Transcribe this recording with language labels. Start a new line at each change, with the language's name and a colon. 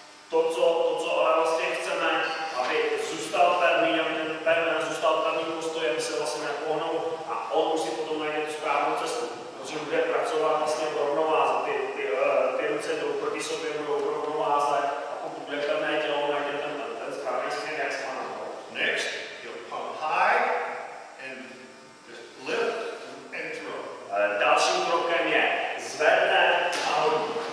Czech: To, co ale vlastně chceme, aby zůstal pevný, aby ten pevný zůstal pevný postoj, aby se vlastně nepohnul a on už si potom najde tu správnou cestu, protože bude pracovat vlastně v rovnováze, ty ruce jdou proti sobě, budou v rovnováze a pokud bude pevné tělo, najde ten správný směr, jak se má nahoru.
English: Next, he'll pump high and just lift and throw.
Czech: Dalším krokem je zvedne a hodí.